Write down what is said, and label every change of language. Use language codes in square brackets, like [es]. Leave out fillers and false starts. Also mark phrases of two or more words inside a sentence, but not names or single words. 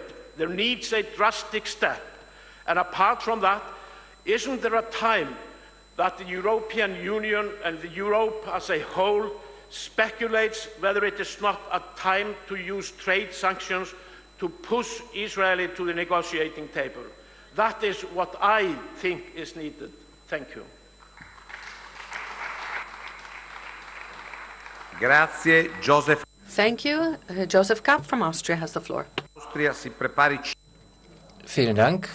[en] There needs a drastic step. And apart from that, isn't there a time that the European Union and the Europe as a whole speculates whether it is not a time to use trade sanctions to push Israel to the negotiating table? That is what I think is needed. Thank you. [it] Grazie, Joseph. [en] Thank you. Joseph Kapp from Austria has the floor. [it] Austria si prepari. [de] Vielen Dank.